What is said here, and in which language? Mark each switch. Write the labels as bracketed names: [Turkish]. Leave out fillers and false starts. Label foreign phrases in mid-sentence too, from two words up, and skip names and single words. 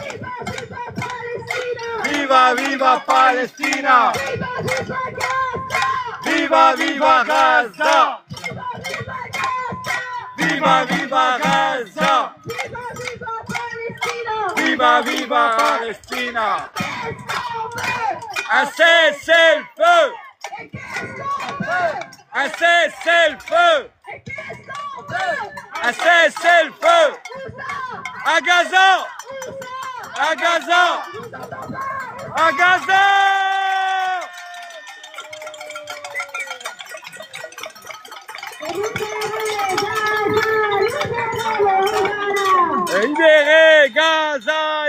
[Italian] Viva, viva Palestina! Viva, viva Gaza! Viva, viva Gaza! Viva, viva Palestina! [French] Un cessez-le-feu! Un cessez-le-feu! Un cessez-le-feu! À Gaza! À Gaza! À Gaza! Libérez Gaza!